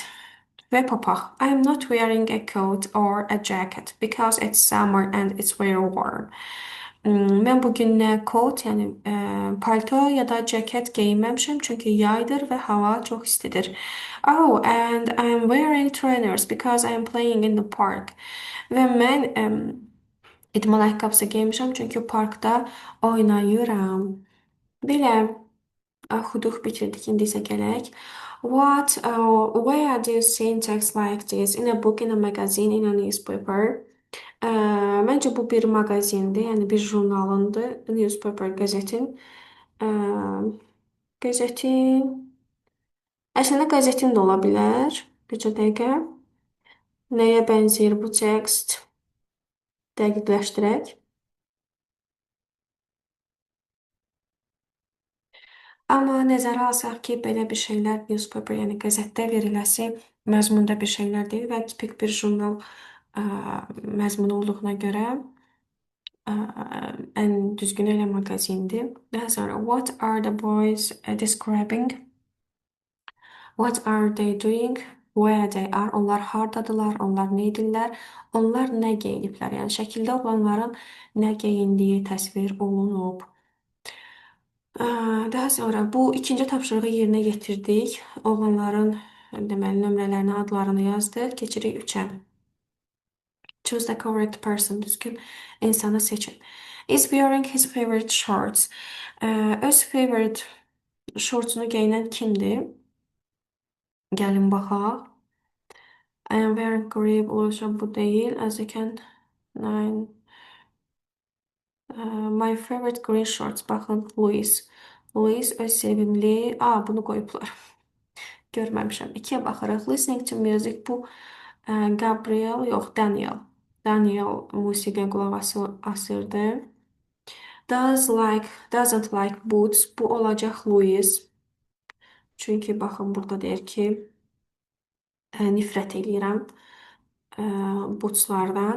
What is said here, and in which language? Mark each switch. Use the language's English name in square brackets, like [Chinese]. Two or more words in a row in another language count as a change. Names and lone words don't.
[Azerbaijani] Ve papaq. [English] I am not wearing a coat or a jacket because it's summer and it's very warm. [Azerbaijani] Mən bugün nə kot, yəni palto ya da ceket geyinməmişəm çünki yaydır və hava çox istidir. [English] Oh, and I am wearing trainers because I am playing in the park. [Azerbaijani] Və mən idman ayaqqabısı geyinmişəm çünki parkda oynayıram. Belə oxuduq, bitirdik. İndi isə gələk. [English] Where do you see text like this? In a book, in a magazine, in a newspaper? [Azerbaijani] Məncə bu bir maqazindir, yəni bir jurnalındır. Newspaper, qəzetin. Qəzetin. Əslində qəzetin də ola bilər. Bircə dəqiqə. Nəyə bənzəyir bu tekst? Dəqiqləşdirək. Amma nəzərə alsaq ki, belə bir şeylər newspaper, yəni qəzetdə veriləsi məzmunda bir şeylər deyil və tipik bir jurnal məzmunu olduğuna görə ən düzgün elə maqazindir. Daha sonra, [English] what are the boys describing? What are they doing? Where they are? [Azerbaijani] Onlar hardadılar? Onlar nə edirlər? Onlar nə geyiniblər? Yəni şəkildə olanların nə geyindiyi təsvir olunub. Daha sonra bu ikinci tapşırığı yerinə yetirdik. Oğlanların deməli nömrələrini, adlarını yazdıq. Keçirik 3-ə. [English] Choose the correct person. [Azerbaijani] Düzgün insanı seçin. [English] Is wearing his favorite shorts. [Azerbaijani] Öz [English] favorite shortsunu [Azerbaijani] geyinən kimdir? Gəlin baxaq. [English] I am wearing grey blue, [Azerbaijani] bu deyil. [English] As you can nine. My favorite green shorts. [Azerbaijani] Baxın, Louis. Louis öz sevimli. Bunu qoyublar. Görməmişəm. 2-yə baxırıq. [English] Listening to music. [Azerbaijani] Bu Gabriel, yox, Daniel. Daniel musiqiyə qulaq asırdı. [English] Doesn't like boots. [Azerbaijani] Bu olacaq Louis. Çünki baxın burada deyir ki, nifrət eləyirəm bootslardan.